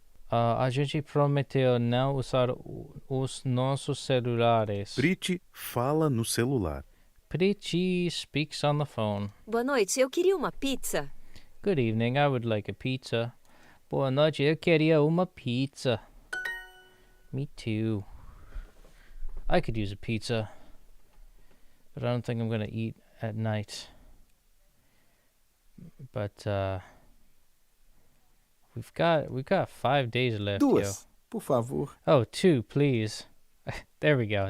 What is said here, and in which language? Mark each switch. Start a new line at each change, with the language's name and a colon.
Portuguese: A gente prometeu não usar os nossos celulares. Pretty fala no celular.
English: Petey speaks on the phone.
Portuguese: Boa noite, eu queria uma pizza.
English: Good evening, I would like a pizza.
Portuguese: Boa noite, eu queria uma pizza.
English: Me too. I could use a pizza, but I don't think I'm gonna eat at night. But we've got 5 days left.
Portuguese: Duas, por favor.
English: Oh, 2, please. There we go.